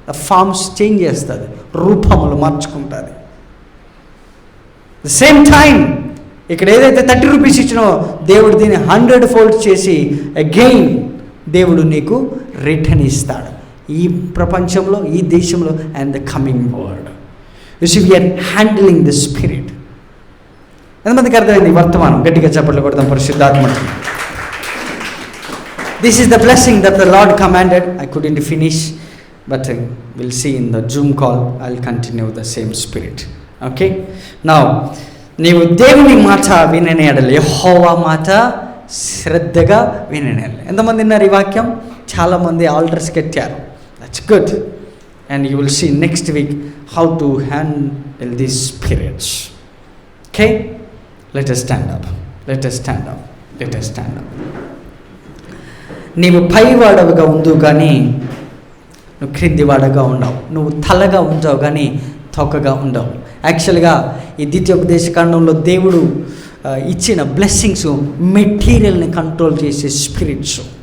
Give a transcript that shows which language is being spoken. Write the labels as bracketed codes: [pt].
[te] Forms change చేస్తుంది, రూపములు మార్చుకుంటుంది. [en] the same time [te] ఇక్కడ ఏదైతే 30 రూపీస్ ఇచ్చినో దేవుడు దీన్ని 100 ఫోల్డ్ చేసి అగైన్ దేవుడు నీకు రిటర్న్ ఇస్తాడు. ఈ ప్రపంచంలో, ఈ దేశంలో [en] And the coming world. You see we are handling the spirit. [te] ఎంతమందికి అర్థమైంది వర్తమానం? గట్టిగా చప్పట్లు కొడదాం పరిశుద్ధాత్మకి. [en] This is the blessing that the Lord commanded. I couldn't finish, but we'll see in the Zoom call. I'll continue the same spirit. Okay? [te] Now, నీవు దేవుని మాట వినని ఎడల, యెహోవా మాట శ్రద్ధగా వినని ఎడల. ఎంతమంది విన్నారు ఈ వాక్యం? చాలామంది ఆల్టర్స్ కట్టారు. [en] That's good. And you will see next week how to handle these spirits. Okay, let us stand up. Let us stand up. Let us stand up. [te] నీవు పైవాడవుగా ఉండు కానీ నువ్వు క్రిందివాడగా ఉండవు. నువ్వు తలగా ఉంచావు కానీ తొక్కగా ఉండవు. యాక్చువల్గా ఈ ద్వితీయోపదేశకాండంలో దేవుడు ఇచ్చిన బ్లెస్సింగ్స్ మెటీరియల్ని కంట్రోల్ చేసే స్పిరిట్స్.